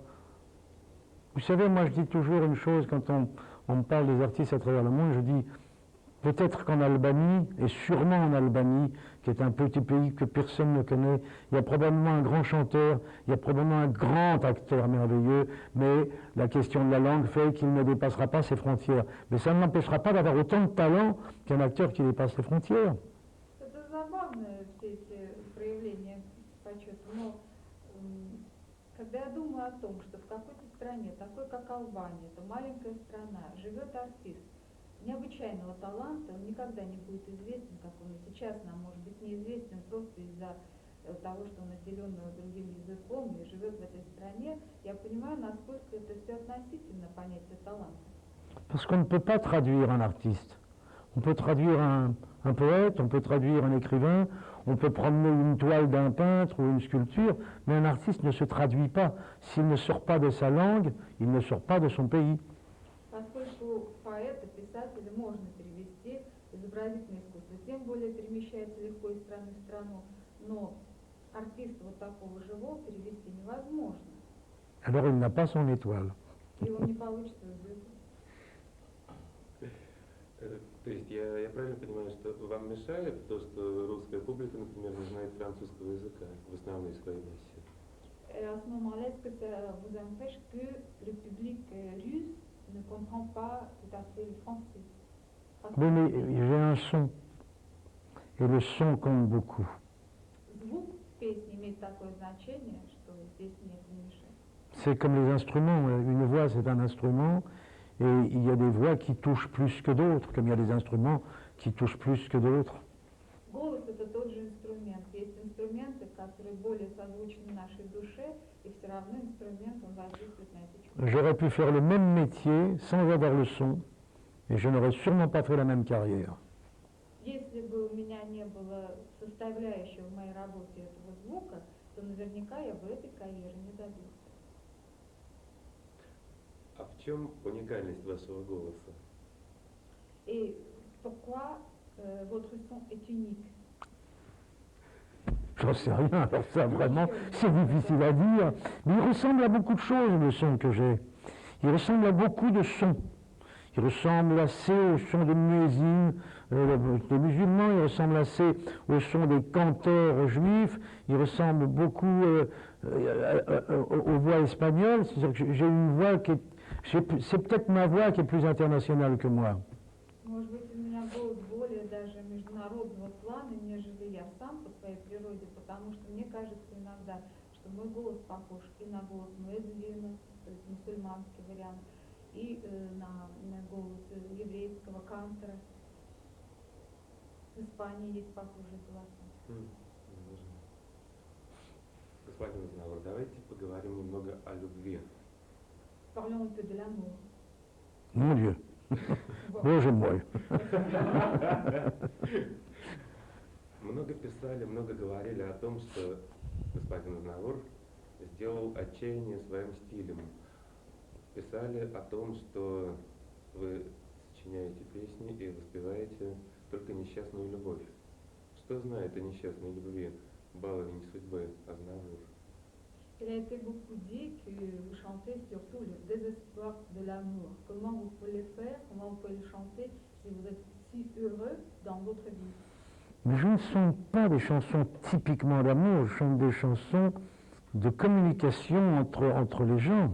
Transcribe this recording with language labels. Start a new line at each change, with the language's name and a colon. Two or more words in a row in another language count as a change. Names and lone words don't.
French: Vous savez, moi je dis toujours une chose quand on me parle des artistes à travers le monde, je dis peut-être qu'en Albanie, et sûrement en Albanie, qui est un petit pays que personne ne connaît, il y a probablement un grand chanteur, il y a probablement un grand acteur merveilleux, mais la question de la langue fait qu'il ne dépassera pas ses frontières. Mais ça ne l'empêchera pas d'avoir autant de talent qu'un acteur qui dépasse les frontières.
Russian: Это забавно, все эти проявления почета, но когда я думаю о том, что в какой-то стране, такой как Албания, это маленькая страна, живет артист необычайного таланта, он никогда не будет известен, как он и сейчас нам может быть неизвестен просто из-за того, что он наделен другим языком и живет в этой стране, я понимаю, насколько это все относительно понятие таланта.
French: Parce qu'on ne peut pas traduire un artiste. On peut traduire un poète, on peut traduire un écrivain, on peut promener une toile d'un peintre ou une sculpture, mais un artiste ne se traduit pas. S'il ne sort pas de sa langue, il ne sort pas de son pays.
Russian: Поскольку поэта, писателя можно перевести, изобразительное искусство, тем более перемещается легко из страны в страну, но артиста вот такого живого перевести невозможно.
French: Alors il n'a pas son étoile.
Russian: И он не получит свою звезду. То есть я правильно понимаю, что вам мешает то, что русская публика, например, не знает французского языка в основной своей массе?
French: Et à ce moment-là, est-ce que ça vous empêche que le public russe ne comprend pas tout à fait le français? Oui, mais j'ai un son. Et le son compte beaucoup.
Russian: Звук песни имеет такое значение, что здесь нет не мешает.
French: C'est comme les instruments. Une voix, c'est un instrument. Et il y a des voix qui touchent plus que d'autres, comme il y a des instruments qui touchent plus que d'autres.
Russian: Голос это тот же инструмент. Есть инструменты, которые более созвучны нашей душе, и все равно инструмент, он воздействует на эти чувства.
French: J'aurais pu faire le même métier sans avoir le son, et je n'aurais sûrement pas fait la même carrière.
Russian: Если бы у меня не было составляющей в моей работе этого звука, то наверняка я бы этой карьеры не добился. А в чем уникальность вашего голоса?
French: Et pourquoi votre son est unique? J'en sais rien, alors ça vraiment, c'est difficile à dire. Mais il ressemble à beaucoup de choses, le son que j'ai. Il ressemble à beaucoup de sons. Il ressemble assez au son des muezzins, des musulmans, il ressemble assez au son des canteurs juifs, il ressemble beaucoup aux voix espagnoles. C'est-à-dire que j'ai une voix qui est... C'est peut-être ma voix qui est plus internationale que moi.
Russian: Может быть, у меня голос более даже международного плана, нежели я сам по своей природе, потому что мне кажется иногда, что мой голос похож и на голос муэдзина, то есть мусульманский вариант, и на голос еврейского кантора. В Испании есть похожие голоса. Господин Знаур, давайте поговорим немного о любви.
French: Parlons un peu de l'amour. Mon Dieu.
Russian: Боже мой. Много писали, много говорили о том, что господин Знаур сделал отчаяние своим стилем. Писали о том, что вы сочиняете песни и воспеваете только несчастную любовь. Что знает о несчастной любви, баловень судьбы Азнавур?
French: Il a été beaucoup dit que vous chantez surtout le désespoir de l'amour. Comment vous pouvez le faire, comment vous pouvez le chanter si vous êtes si heureux dans votre vie? Mais je ne chante pas des chansons typiquement d'amour, je chante des chansons de communication entre les gens.